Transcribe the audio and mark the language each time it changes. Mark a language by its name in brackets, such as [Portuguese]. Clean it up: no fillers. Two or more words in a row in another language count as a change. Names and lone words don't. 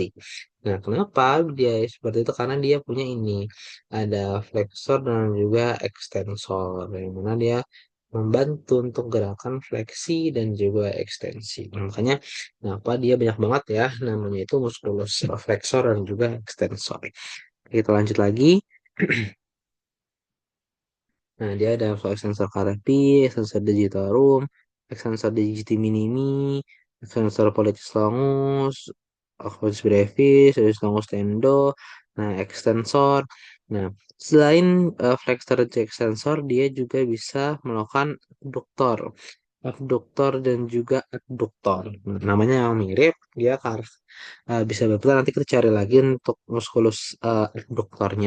[Indonesian] Nah, kenapa dia seperti itu? Karena dia punya ini ada flexor dan juga ekstensor yang mana dia membantu untuk gerakan fleksi dan juga ekstensi. Nah, makanya kenapa dia banyak banget ya namanya itu [Latin] musculus flexor [Indonesian] dan juga ekstensor. Kita lanjut lagi. Nah, dia ada [Latin] extensor carpi, extensor digitorum, extensor digiti minimi, extensor pollicis longus, oculus brevis, oculus longus [Indonesian] tendo. Nah, extensor. Nah, selain flexor dan extensor, dia juga bisa melakukan abduktor, abduktor dan juga adductor. Nah, namanya yang mirip, dia bisa berbeda. Nanti kita cari lagi untuk musculus abduktornya.